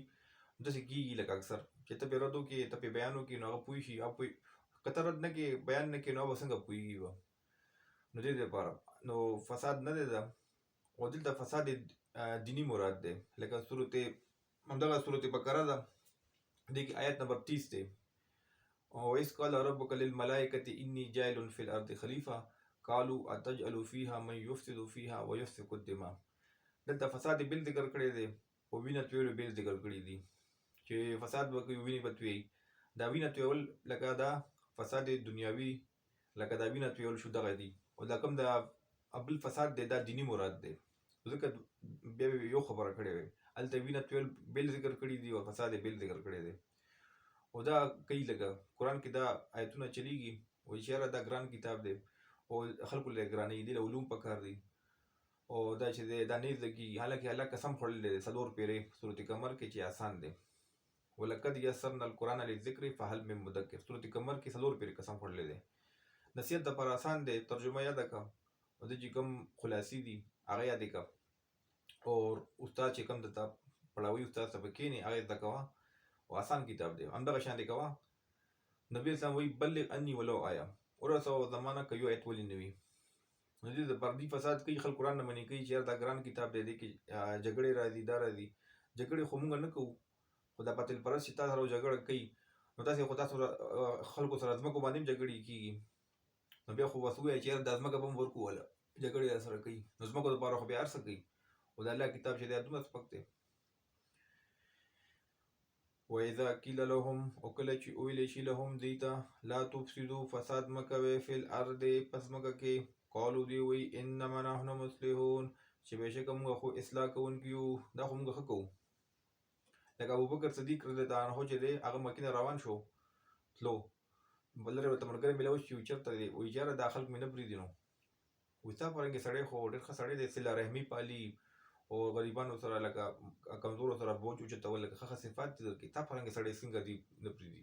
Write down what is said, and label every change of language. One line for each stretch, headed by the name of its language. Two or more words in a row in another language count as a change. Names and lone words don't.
Pashto: داسې کېږي لکه اکثر چې ته پرې رد وکړې، ته پرې بیان وکړې، نو هغه پوه شي، که ته رد نه کړې، بیان نه کړې، نو هغه به څنګه پوهېږي به. نو دې دپاره نو فساد نه دی ده، او دلته فساد دینی مراد دی. لکه همدغه صورت بقره ده، دې کې آیت نمبر 30 دی.
Arabic: وَإِذْ قَالَ رَبُّكَ لِلْمَلَائِكَةِ إِنِّي جَاعِلٌ فِي الْأَرْضِ خَلِيفَةً قَالُوا أَتَجْعَلُ فِيهَا مَن يُفْسِدُ فِيهَا وَيَسْفِكُ الدِّمَاءَ.
Pashto: دلته فساد بل ذکر کړی دی او وینه تویول بل ذکر کړی دی، چې فساد به کوي، وینې به تویوي. دا وینه تویول لکه دا فساد دنیاوي، لکه دا وینه تویول شو دغه دی، او دا کوم دا بل فساد دی دا دینی مراد دی. ځکه بیا یو خبره کړې وي، هلته وینه تویول بل ذکر کړی دی او فساد بل ذکر کړی دی. او دا کوي لکه قرآن کې دا آیتونه چلیږي، وایي چې یاره دا ګران کتاب دی او خلکو له ګرانوي، دې له علوم پکار دی، او دا چې دی دا نه لګي. حالانکه الله قسم خوړلی دی 4 پیرې سورت قمر کې چې آسان دی،
Arabic: ولقد یسرنا القرآن للذکر فهل من مدکر.
Pashto: سورت قمر کې 4 پیرې قسم خوړلی دی، نصیحت دپاره آسان دی، ترجمه یاده کړه او د چې کوم خلاصې دي هغه یادې کړه، او استاد چې کوم درته پړاوي استاد ته به کښېنې هغه زده کوه، او آسان کتاب دی. همدغه شان دی کوه. نبی اسلام وایي
Arabic: بلغ انی ولو آیه،
Pashto: ورسوه زمانه که یو آیت ولې نه وي. نو دې دپاره دوی فساد کوي، خلک قرآن نه منې کوي چې یار دا ګران کتاب دی، دې کې جګړې راځي، دا راځي. جګړې خو مونږ نه کوو، خو دا باطل پرست چې تا سره جګړه کوي، نو تاسې خو تاسو خلکو سره ځمکو باندې هم جګړې کېږي، نو بیا خو بس ووایه چې یار دا ځمکه به هم ورکو وله جګړې را سره کوي، نو ځمکو دپاره خو بیا هر څه کوي. او د الله کتاب چې دی دومره سپک دی.
Arabic: وَإِذَا قِيلَ لَهُمْ،
Pashto: او کله چې ویلی شي لهم دوی ته
Arabic: لا تفسدوا
Pashto: فساد مه کوئ
Arabic: فی الارض
Pashto: پس ځمکه کې، قالو دوی وایي
Arabic: انما نحن مصلحون،
Pashto: چې بېشکه موږ خو اصلاح کوونکي یو، دا خو موږ ښه کوو. لکه ابوبکر صدیق
Arabic: رضی الله عنه
Pashto: چې دی هغه مکې نه روان شو تلو، لرې ورته ملګری میلاو شي، چېرته دی؟ وایي یاره دا خلک مې نه پرېږدي. نو وایي ستا په رنګې سړی خو ډېر ښه سړی دی، صله رحمي پالي او غریبانو سره لکه کمزورو سره بوج اوچتول، لکه ښه صفات دي درکړي، تا په رنګې سړی څنګه دي نه پرېږدي؟